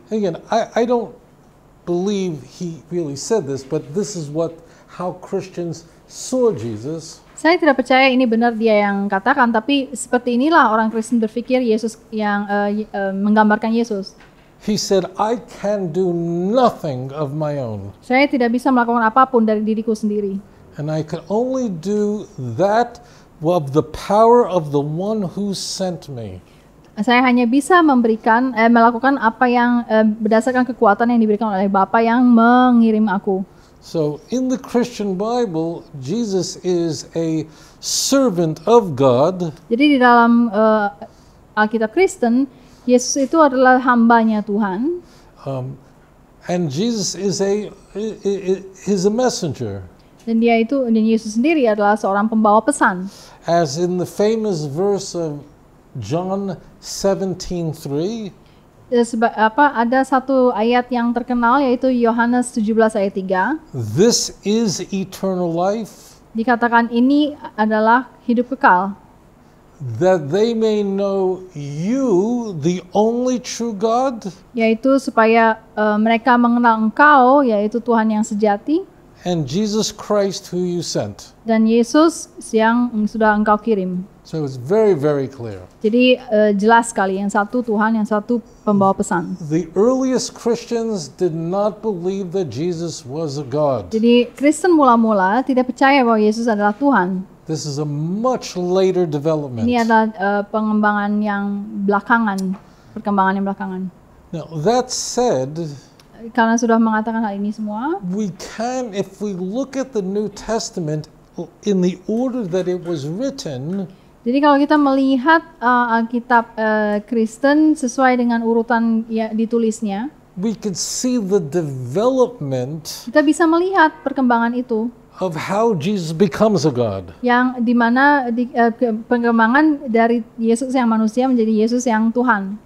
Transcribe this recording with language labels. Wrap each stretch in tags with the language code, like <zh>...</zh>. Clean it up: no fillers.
<en>again, I don't believe he really said this, but this is how Christians saw Jesus.</en> <id>saya tidak percaya ini benar dia yang katakan, tapi seperti inilah orang Kristen berpikir Yesus yang menggambarkan Yesus.</id> <en>He said, I can do nothing of my own,</en> <id>Saya tidak bisa melakukan apapun dari diriku sendiri.</id> <en>and I can only do that of the power of the one who sent me.</en> <id>Saya hanya bisa melakukan apa yang berdasarkan kekuatan yang diberikan oleh Bapa yang mengirim aku.</id> <en>So in the Christian Bible, Jesus is a servant of God,</en> <id>Jadi di dalam Alkitab Kristen, Yesus itu adalah hambanya Tuhan,</id> <en>and Jesus is a messenger.</en> <id>dan Yesus sendiri adalah seorang pembawa pesan.</id> <en>As in the famous verse of John 17:3,</en> <id>Ada satu ayat yang terkenal, yaitu Yohanes 17 ayat 3.</id> <en>this is eternal life,</en> <id>Dikatakan ini adalah hidup kekal,</id> <en>that they may know you, the only true God,</en> <id>yaitu supaya mereka mengenal Engkau, yaitu Tuhan yang sejati,</id> <en>and Jesus Christ who you sent.</en> <id>dan Yesus yang sudah Engkau kirim.</id> <en>So it's very, very clear.</en> <id>Jadi jelas sekali, yang satu Tuhan, yang satu pembawa pesan.</id> <en>The earliest Christians did not believe that Jesus was a God.</en> <id>Jadi Kristen mula-mula tidak percaya bahwa Yesus adalah Tuhan.</id> <en>This is a much later development.</en> <id>Ini adalah pengembangan yang belakangan, perkembangan yang belakangan.</id> <en>Now, that said,</en> <id>Karena sudah mengatakan hal ini semua,</id> <en>we can, if we look at the New Testament in the order that it was written,</en> <id>jadi kalau kita melihat Alkitab Kristen sesuai dengan urutan ditulisnya,</id> <en>we could see the development</en> <id>kita bisa melihat perkembangan itu,</id> <en>of how Jesus becomes a God.</en> <id>yang dimana perkembangan dari Yesus yang manusia menjadi Yesus yang Tuhan.</id>